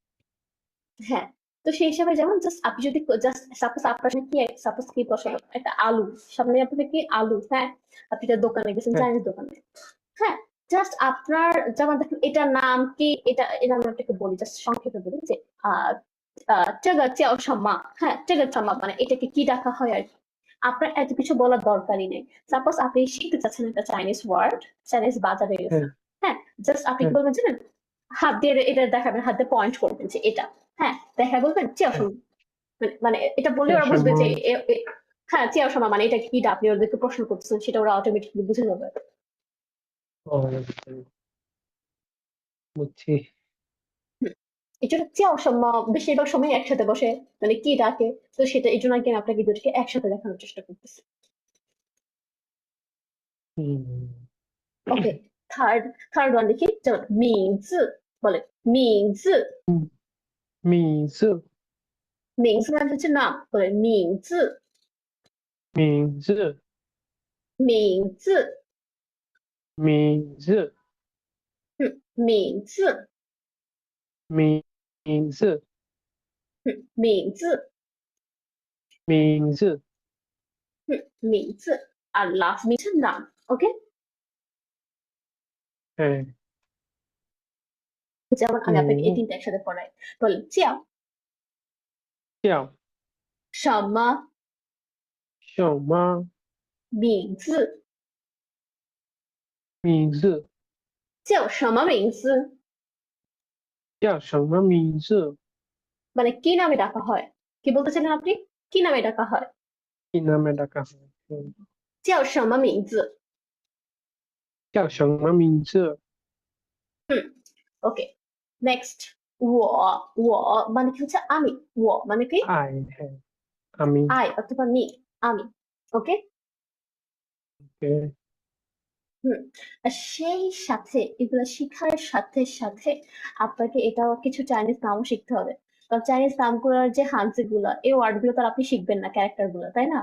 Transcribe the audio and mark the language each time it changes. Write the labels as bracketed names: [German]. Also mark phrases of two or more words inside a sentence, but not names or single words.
[Bangla] হ্যাঁ তো সেই হিসাবে যেমন জাস্ট আপনি যদি [English] just suppose [Bangla] আপনার সামনে কি সাপোজ কি বসালো একটা আলু সামনে আপনার কি আলু হ্যাঁ আপনি একটা দোকানে গেছেন হ্যাঁ চাইনিজ দোকানে হ্যাঁ জাস্ট আপনার যেমন দেখেন এটার নাম কি এটা আমি আপনাকে বলি জাস্ট সংক্ষেপে বলি যে আহ [Chinese] 这个叫什么 [Bangla] হ্যাঁ [Chinese] 这个什么 [Bangla] মানে এটাকে কি ডাকা হয় আর কি আপনার এত কিছু বলার দরকারই নেই সাপোজ আপনি শিখতে চাচ্ছেন একটা [English] Chinese word [Bangla] চাইনিজ বাজারে হ্যাঁ গেছেন হ্যাঁ জাস্ট আপনি কি হ্যাঁ বলবেন জানেন হাত দিয়ে এটা দেখাবেন হাত দিয়ে পয়েন্ট করবেন যে এটা হ্যাঁ দেখা বলবেন চেয়াও হ্যাঁ সমা মানে এটা বললে [Chinese] 叫 [Bangla] ওরা [Chinese] 什 [Bangla] বুঝবে [Chinese] 么 [Bangla] যে হ্যাঁ [Chinese] 叫什么 [Bangla] মানে এটা কি আপনি ওদেরকে প্রশ্ন করতেছেন সেটা ওরা অটোমেটিকলি বুঝে যাবে ও বুঝছি এই জন্য [Chinese] 叫什么 [Bangla] বেশিরভাগ সময় একসাথে বসে মানে কি ডাকে তো সেটা এই জন্য আর কি আমি আপনাকে দুটোকে একসাথে দেখানোর চেষ্টা করতেছি হুম ওকে [English] third one [Bangla] দেখি যেমন 名字 বলে 名字 [Chinese] 名字名字 মানে হচ্ছে নাম বলে 名字名字名字名字名字名字名字名字 [Bangla] 名字 আর [English] last minute [Bangla] নাম ওকে হ্যাঁ যেমন আমি আপনাকে এই হুম তিনটা একসাথে পড়াই বলেন 叫 [Chinese] 叫什么什么名字名字叫什么名字叫什么名字 [Bangla] মানে কি নামে ডাকা হয় কি বলতে চাইলেন আপনি কি নামে ডাকা হয় কি নামে ডাকা হয় [Chinese] 叫什么名字叫什么名字 [Bangla] ওকে নেক্সট 我মানে কি হচ্ছে আমি 我মানে কি আই হ্যাঁ আমি আই অথবা মি আমি ওকে ওকে হুম আর সেই সাথে এগুলো শিখার সাথে সাথে আপনাকে এটাও কিছু চাইনিজ নামও শিখতে হবে কারণ চাইনিজ নামগুলোর যে হানজি গুলা এই ওয়ার্ড গুলো তো আর আপনি শিখবেন না ক্যারেক্টার গুলো তাই না